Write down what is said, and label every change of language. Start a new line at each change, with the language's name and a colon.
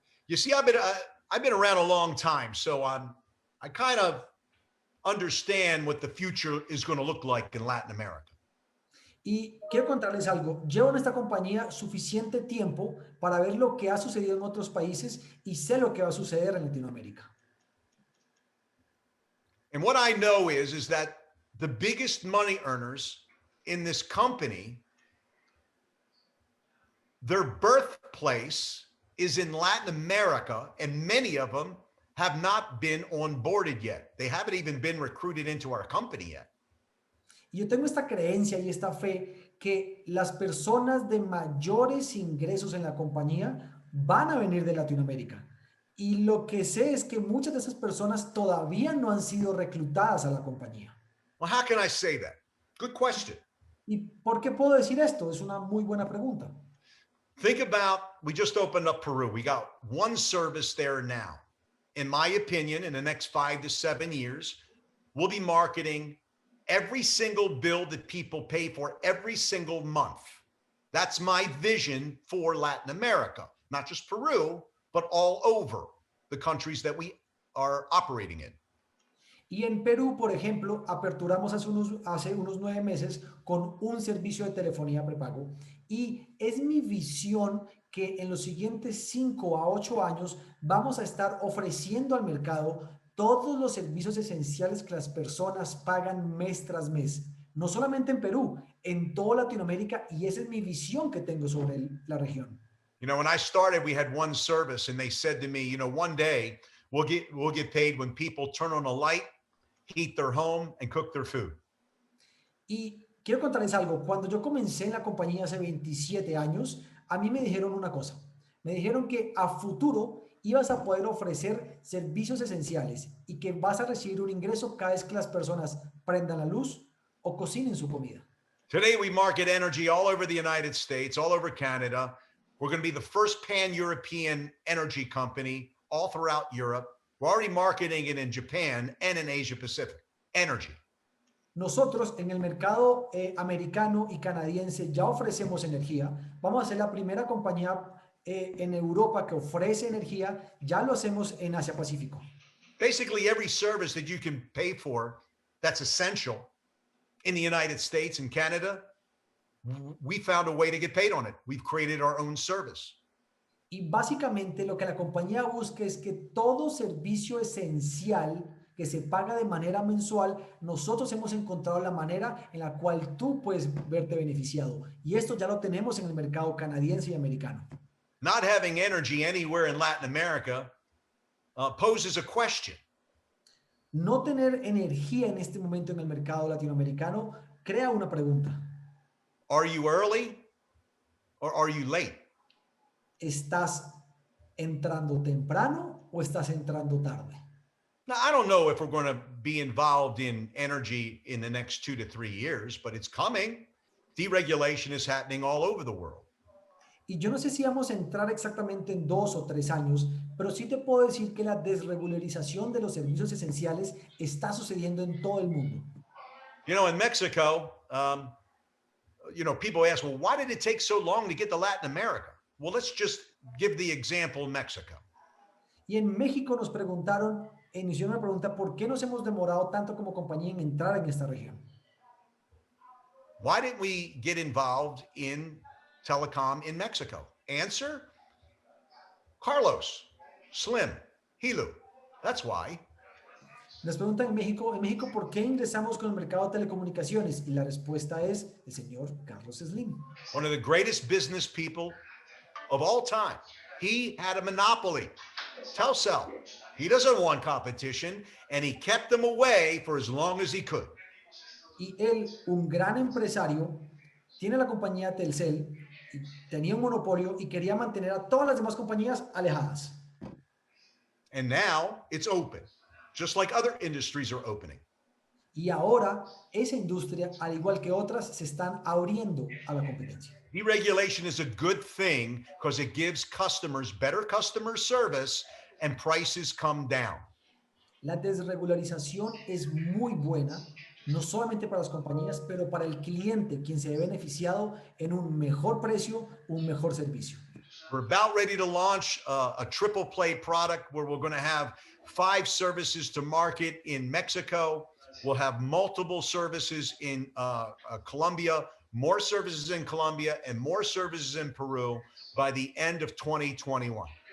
English: You see, I've been around a long time, so I kind of understand what the future is going to look like in Latin America.
Spanish: Y quiero contarles algo, llevo en esta compañía suficiente tiempo para ver lo que ha sucedido en otros países y sé lo que va a suceder en Latinoamérica.
English: And what I know is that the biggest money earners in this company, their birthplace is in Latin America, and many of them have not been onboarded yet. They haven't even been recruited into our company yet.
Spanish: Y yo tengo esta creencia y esta fe que las personas de mayores ingresos en la compañía van a venir de Latinoamérica. Y lo que sé es que muchas de esas personas todavía no han sido reclutadas a la compañía.
English: Well, how can I say that? Good question.
Spanish: ¿Y por qué puedo decir esto? Es una muy buena pregunta.
English: Think about, we just opened up Peru. We got one service there now. In my opinion, in the next 5 to 7 years, we'll be marketing every single bill that people pay for every single month. That's my vision for Latin America, not just Peru, but all over the countries that we are operating in.
Spanish: Y en Perú, por ejemplo, aperturamos hace unos 9 meses con un servicio de telefonía prepago y es mi visión que en los siguientes 5 a 8 años vamos a estar ofreciendo al mercado todos los servicios esenciales que las personas pagan mes tras mes. No solamente en Perú, en toda Latinoamérica, y esa es mi visión que tengo sobre la región.
English: You know, when I started, we had one service and they said to me, you know, one day we'll get paid when people turn on a light, heat their home, and cook their food.
Spanish: Y quiero contarles algo. Cuando yo comencé en la compañía hace 27 años, a mí me dijeron una cosa. Me dijeron que a futuro ibas a poder ofrecer servicios esenciales y que vas a recibir un ingreso cada vez que las personas prendan la luz o cocinen su comida.
English: Today, we market energy all over the United States, all over Canada. We're going to be the first pan-European energy company all throughout Europe. We're already marketing it in Japan and in Asia Pacific. Energy.
Spanish: Nosotros en el mercado americano y canadiense ya ofrecemos energía. Vamos a ser la primera compañía en Europa que ofrece energía. Ya lo hacemos en Asia Pacífico.
English: Basically, every service that you can pay for that's essential in the United States and Canada, we found a way to get paid on it. We've created our own service.
Spanish: Y básicamente lo que la compañía busca es que todo servicio esencial que se paga de manera mensual, nosotros hemos encontrado la manera en la cual tú puedes verte beneficiado. Y esto ya lo tenemos en el mercado canadiense y americano.
English: Not having energy anywhere in Latin America poses a question.
Spanish: No tener energía en este momento en el mercado latinoamericano crea una pregunta.
English: Are you early or are you late?
Spanish: ¿Estás entrando temprano o estás entrando tarde?
English: Now, I don't know if we're going to be involved in energy in the next 2 to 3 years, but it's coming. Deregulation is happening all over the world.
Spanish: Y yo no sé si vamos a entrar exactamente en 2 o 3 años, pero sí te puedo decir que la desregularización de los servicios esenciales está sucediendo en todo el mundo.
English: You know, in Mexico, people ask, well, why did it take so long to get to Latin America? Well, let's just give the example Mexico.
Spanish: Y en México nos preguntaron, inició una pregunta, ¿por qué nos hemos demorado tanto como compañía en entrar en esta región?
English: Why didn't we get involved in telecom in Mexico? Answer, Carlos, Slim, Hilo. That's why.
Spanish: Nos preguntan en México, ¿por qué ingresamos con el mercado de telecomunicaciones? Y la respuesta es el señor Carlos Slim.
English: One of the greatest business people of all time. He had a monopoly. Telcel. He doesn't want competition, and he kept them away for as long as he could.
Spanish: Y él, un gran empresario, tiene la compañía Telcel, tenía un monopolio y quería mantener a todas las demás compañías alejadas.
English: And now it's open, just like other industries are opening.
Spanish: Y ahora esa industria, al igual que otras, se están abriendo a la competencia.
English: Deregulation is a good thing because it gives customers better customer service and prices come down.
Spanish: La desregularización es muy buena, no solamente para las compañías, pero para el cliente, quien se ve beneficiado en un mejor precio, un mejor servicio.
English: We're about ready to launch a triple play product where we're going to have 5 services to market in Mexico. We'll have multiple services in Colombia, more services in Colombia, and more services in Peru by the end of 2021.